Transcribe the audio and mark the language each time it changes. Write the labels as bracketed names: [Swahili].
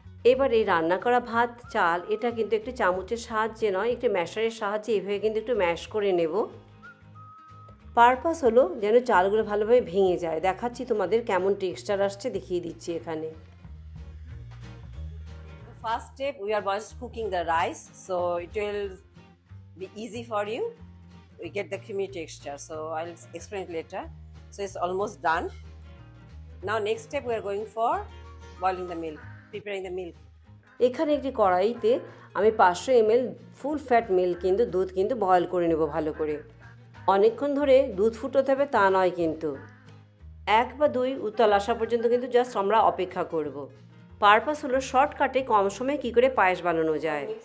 [Bangla] এবার এই রান্না করা ভাত চাল এটা কিন্তু একটু চামচের সাহায্যে নয়, একটু ম্যাশারের সাহায্যে এভাবে কিন্তু একটু ম্যাশ করে নেব। পারপাস হলো যেন চালগুলো ভালোভাবে ভেঙে যায়। দেখাচ্ছি তোমাদের কেমন টেক্সচার আসছে, দেখিয়ে দিচ্ছি এখানে। [English] First step, we are just cooking the rice, so it will be easy for you. We get the creamy texture, so I'll explain it later. So it's almost done. Now next step, we are going for boiling the milk, preparing the milk. [Bangla] এখানে একটি কড়াইতে আমি 500 ml full fat milk কিন্তু দুধ কিন্তু boil করে নেব ভালো করে। অনেকক্ষণ ধরে দুধ ফুটোতে হবে তা নয়, কিন্তু 1 বা 2 উতল আসা পর্যন্ত কিন্তু জাস্ট আমরা অপেক্ষা করব। পারপাস হলো শর্টকাটে কম সময়ে কি করে পায়েস বানানো যায়।